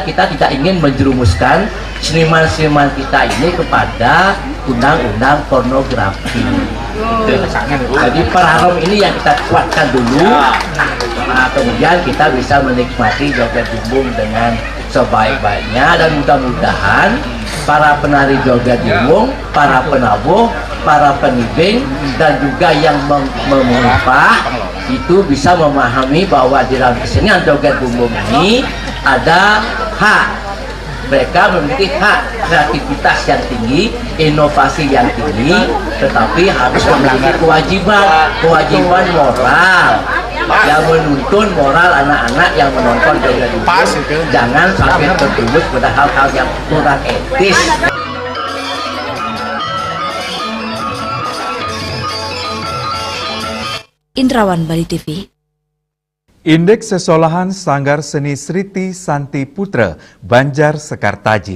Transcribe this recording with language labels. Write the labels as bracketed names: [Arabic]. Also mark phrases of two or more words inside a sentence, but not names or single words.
[Indonesian] Kita tidak ingin menjerumuskan seniman-seniman kita ini kepada undang-undang pornografi. Jadi perharam ini yang kita kuatkan dulu. Nah, kemudian kita bisa menikmati joget bumbung dengan sebaik-baiknya dan mudah-mudahan para penari joget bumbung, para penabuh, para pengibing, dan juga yang mengupah itu bisa memahami bahwa di dalam kesenian joget bumbung ini ada hak. Mereka memiliki hak kreativitas yang tinggi, inovasi yang tinggi, tetapi harus memiliki kewajiban moral yang menuntun moral anak-anak yang menonton joget bumbung. Jangan sampai terjerumus pada hal-hal yang kurang etis. Indrawan Bali TV. Indeks Sesolahan Sanggar Seni Sriti Santi Putra Banjar Sekartaji.